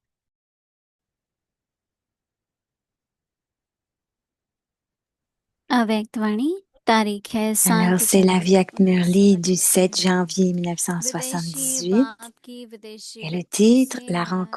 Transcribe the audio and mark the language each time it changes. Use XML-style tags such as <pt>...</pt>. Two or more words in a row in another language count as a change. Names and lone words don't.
<hi>अव्यक्तवाणी तारीख है</hi> <fr>Alors, 7 c'est la</fr> <hi>जनवरी</hi> <fr>Viakt Murli du 7 1978 janvier</fr> <hi>विदेशी 1978 बाप की विदेशी</hi> <fr>et le</fr> <hi>बच्ची</hi> <fr>titre,</fr> <hi>से</hi> <fr>La</fr> <hi>मिलन</hi>